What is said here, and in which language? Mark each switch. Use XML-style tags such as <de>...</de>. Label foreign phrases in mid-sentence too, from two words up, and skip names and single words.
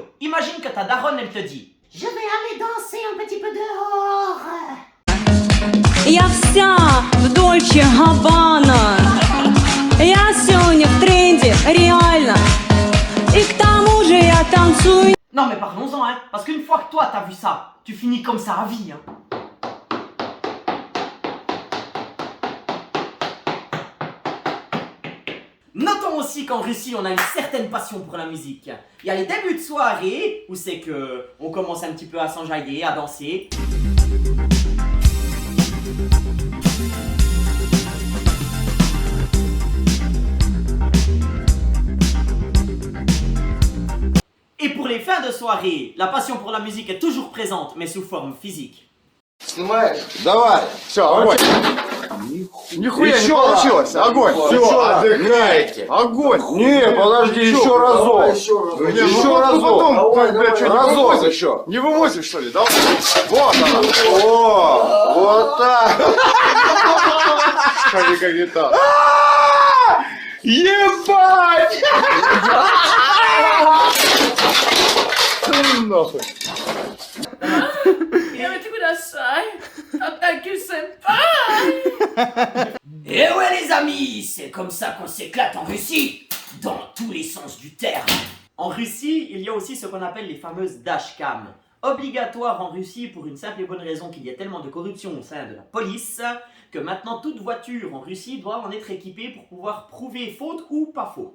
<fr>Imagine que ta daronne, elle te dit: je vais aller danser un petit peu dehors.</fr> <ru>Я вся в Дольче Габбана. Я сегодня в тренде, реально. И к тому же я танцую.</ru> <fr>Non mais parlons-en, hein, parce qu'une fois que toi t'as vu ça, tu finis comme ça à vie, hein. Notons aussi qu'en Russie, on a une certaine passion pour la musique. Il y a les débuts de soirée, où c'est que on commence un petit peu à s'enjailler, à danser. Et pour les fins de soirée, la passion pour la musique est toujours présente, mais sous forme physique.</fr> <ru>Снимаешь? Давай. Все, огонь. Нихуя еще не получилось. Огонь. Все, отдыхайте. Огонь. Не, подожди, еще разок. Еще разок. Разок еще. Не вывозишь, что ли? Давай. Вот она. О, вот так. Смотри, как не так. Ебать! Нахуй.</ru> <fr>Et ouais les amis, c'est comme ça qu'on s'éclate en Russie, dans tous les sens du terme. En Russie, il y a aussi ce qu'on appelle les fameuses dashcams. Obligatoire en Russie pour une simple et bonne raison qu'il y a tellement de corruption au sein de la police que maintenant toute voiture en Russie doit en être équipée pour pouvoir prouver faute ou pas faute.</fr>